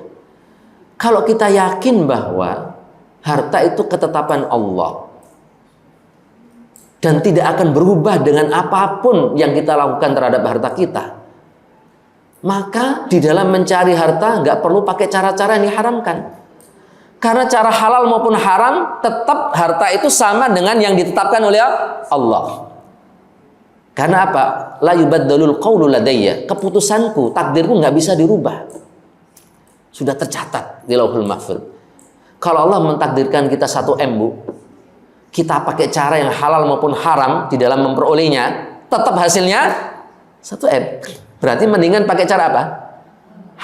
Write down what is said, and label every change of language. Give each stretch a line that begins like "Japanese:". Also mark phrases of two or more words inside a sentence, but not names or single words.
Indonesian: Kalau kita yakin bahwa harta itu ketetapan Allah dan tidak akan berubah dengan apapun yang kita lakukan terhadap harta kita, maka di dalam mencari harta nggak perlu pakai cara-cara yang diharamkan. Karena cara halal maupun haram, tetap harta itu sama dengan yang ditetapkan oleh Allah. Karena apa?
Arabic: La yubaddalul qawlu ladayya.
Indonesian: Keputusanku, takdirku nggak bisa dirubah. Sudah tercatat di Lauhul Mahfuz. Kalau Allah mentakdirkan kita 1 M, Bu, kita pakai cara yang halal maupun haram di dalam memperolehnya, tetap hasilnya 1 M. Berarti mendingan pakai cara apa?